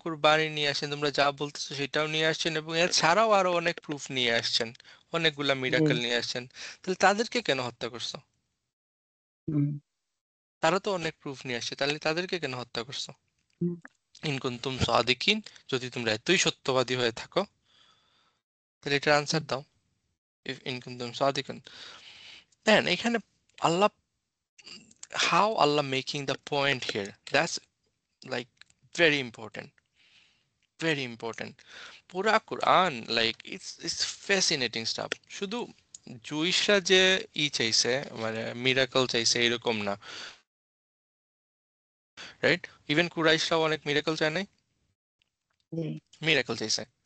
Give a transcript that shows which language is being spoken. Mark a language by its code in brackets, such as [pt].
[bn] কুরবানি নিয়ে আসছেন, তোমরা যা বলতেছো সেটাও নিয়ে আসছেন, এবং এর ছাড়াও আরো অনেক প্রুফ নিয়ে আসছেন, অনেকগুলা জি, মিরাকল নিয়ে আসছেন। তাহলে তাদেরকে কেন হত্যা করছো? হুম, তারা তো অনেক প্রুফ নিয়ে আসছে, তাহলে তাদেরকে কেন হত্যা করছো? হুম, [ar] ইন কুনতুম সাদিকিন, [bn] যদি তোমরা এতই সত্যবাদী হয়ে থাকো, তাহলে এটার আনসার হুম, দাও। [en] ইফ [ar] ইন কুনতুম সাদিকিন, [bn] দেন এখানে আল্লাহ, [en] how Allah making the point here, that's like very important, very important. পুরা Quran like it's fascinating stuff. [bn] শুধু জুইশরা যে চাইছে, মানে মিরাকল চাইছে এরকম না, রাইট? ইভেন কুরাইশরাও অনেক মিরাকল চায় নাই, জি, মিরাকল চাইছে।